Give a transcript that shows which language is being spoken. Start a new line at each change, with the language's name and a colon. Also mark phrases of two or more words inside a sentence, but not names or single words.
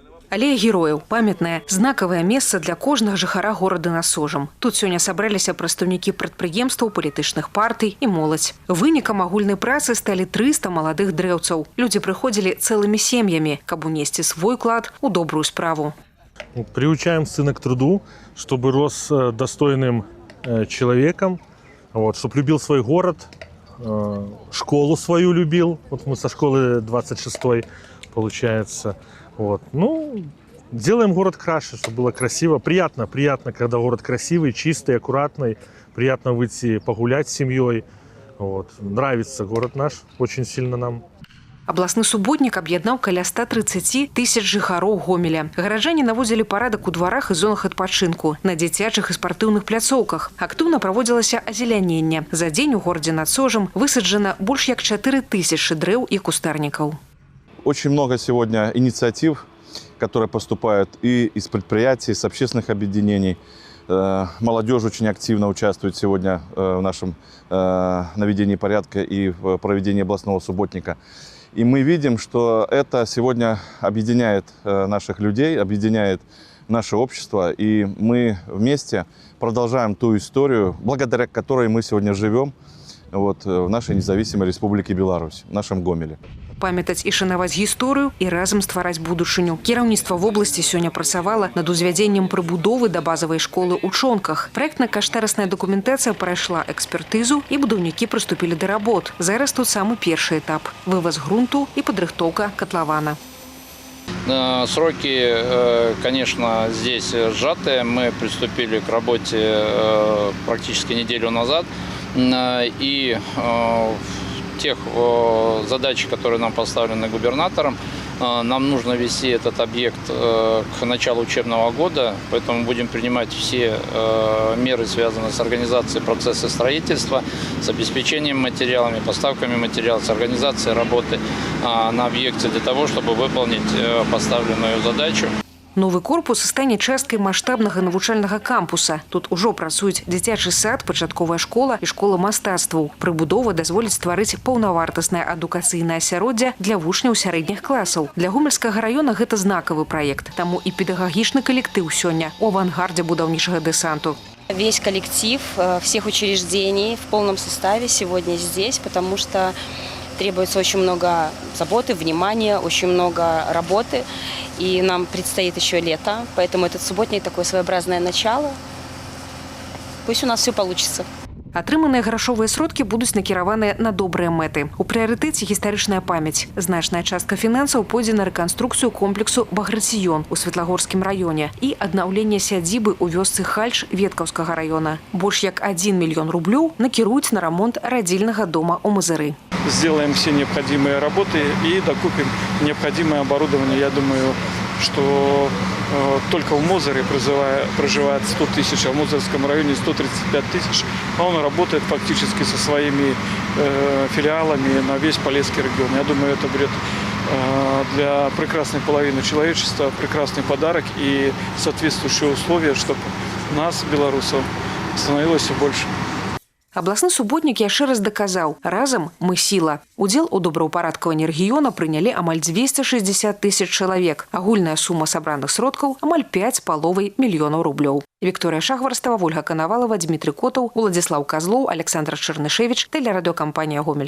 Belarusian: Алея герояў – памятнае, знакавае месца для кожнага жыхара горада Насожам. Тут сёння сабраліся прадстаўнікі прадпрыемстваў, палітычных партый і моладзь. Вынікам агульнай працы сталі 300 маладых дрэўцаў. Людзі прыходзілі цэлымі сем'ямі, каб унесці свой клад у добрую справу.
Russian: Приучаем сына к труду, чтобы рос достойным человеком, чтобы любил свой город, школу свою любил. Вот мы со школы 26-й, получается. Делаем город краше, чтобы было красиво. Приятно, когда город красивый, чистый, аккуратный. Приятно выйти погулять с семьей. Нравится город наш очень сильно нам.
Belarusian: Абласны суботнік аб'яднаў каля 130 тысяч жыхароў Гомеля. Гараджане наводзілі парадак у дварах і зонах адпачынку, на дзіцячых і спартыўных пляцоўках. Актыўна праводзілася азеляненне. За дзень у горадзе Насожам высаджана больш як 4000 дрэў і кустарнікаў.
Russian: Очень много сегодня инициатив, которые поступают и из предприятий, из общественных объединений. Молодежь очень активно участвует сегодня в нашем наведении порядка и в проведении областного субботника. И мы видим, что это сегодня объединяет наших людей, объединяет наше общество. И мы вместе продолжаем ту историю, благодаря которой мы сегодня живем в нашей независимой республике Беларусь, в нашем Гомеле.
Belarusian: Памятаць і шанаваць гісторыю і разам ствараць будучыню. Кіраўніцтва вобласці сёння працавала над узвядзеннем прыбудовы да базавай школы ў Чонках. Праектна-каштарысная дакументацыя прайшла экспертызу і будаўнікі прыступілі да работ. Зараз тут самы першы этап – вываз грунту і падрыхтоўка котлована.
Russian: Сроки, конечно, здесь сжатые. Мы приступили к работе практически неделю назад. И тех задач, которые нам поставлены губернатором, нам нужно вести этот объект к началу учебного года, поэтому будем принимать все меры, связанные с организацией процесса строительства, с обеспечением материалами, поставками материалов, с организацией работы на объекте для того, чтобы выполнить поставленную задачу.
Belarusian: Новы корпус стане часткай маштабнага навучальнага кампуса. Тут ужо працуюць дзіцячы сад, пачатковая школа і школа мастацтваў. Прыбудова дазволіць стварыць паўнавартаснае адукацыйнае асяроддзе для вучняў сярэдніх класаў. Для Гомельскага раёна гэта знакавы праект. Таму і педагагічны калектыў сёння у авангардзе будаўнічага дэсанту. Весь коллектив всех учреждений в полном составе сегодня здесь, потому что требуется очень много заботы, внимания, очень много работы. И нам предстоит еще лето, поэтому этот субботник такое своеобразное начало. Пусть у нас все получится. Атрыманыя грашовыя сродкі будуць накіраваныя на добрыя мэты. У прыярытэце гістарычная памяць. Значная частка фінансаў пойдзе на рэканструкцыю комплексу Баграцыён у Светлагорскім раёне і аднаўленне сядзібы ў вёсцы Хальч Веткаўскага раёна. Больш як 1 мільён рублёў накіруюць на рамонт радзільнага дома ў Мазыры.
Russian: Сделаем все необходимые работы и докупим необходимое оборудование. Я думаю, что только в Мозыре проживает 100 тысяч, а в Мозырском районе 135 тысяч. А он работает фактически со своими филиалами на весь Полесский регион. Я думаю, это будет для прекрасной половины человечества прекрасный подарок и соответствующие условия, чтобы нас, белорусов, становилось все больше.
Belarusian: Абласны суботнік яшчэ раз даказаў – разам мы сіла. Удзел у добраўпарадкаванні рэгіёна прынялі амаль 260 тысяч чалавек. Агульная сума сабраных сродкаў – амаль 5,5 мільёнаў рублёў. Вікторыя Шахварстава, Ольга Канавалова, Дмітрый Котаў, Уладзіслаў Казлоў, Александр Чарнышевіч, тэлерадыёкампанія «Гомель».